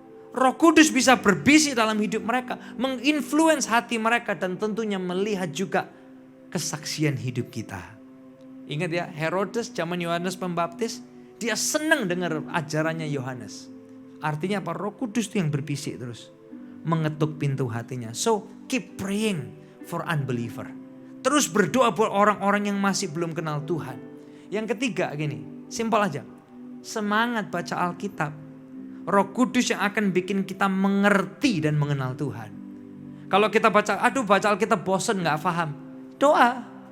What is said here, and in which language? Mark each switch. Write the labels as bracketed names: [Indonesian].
[Indonesian] Roh Kudus bisa berbisik dalam hidup mereka, menginfluence hati mereka dan tentunya melihat juga kesaksian hidup kita. Ingat ya, Herodes zaman Yohanes Pembaptis, dia senang dengar ajarannya Yohanes. Artinya apa? Roh Kudus itu yang berbisik terus, mengetuk pintu hatinya. [English] So, keep praying for unbeliever. [Indonesian] Terus berdoa buat orang-orang yang masih belum kenal Tuhan. Yang ketiga gini, simpel aja. Semangat baca Alkitab. Roh Kudus yang akan bikin kita mengerti dan mengenal Tuhan. Kalau kita baca Alkitab bosan gak paham. Doa.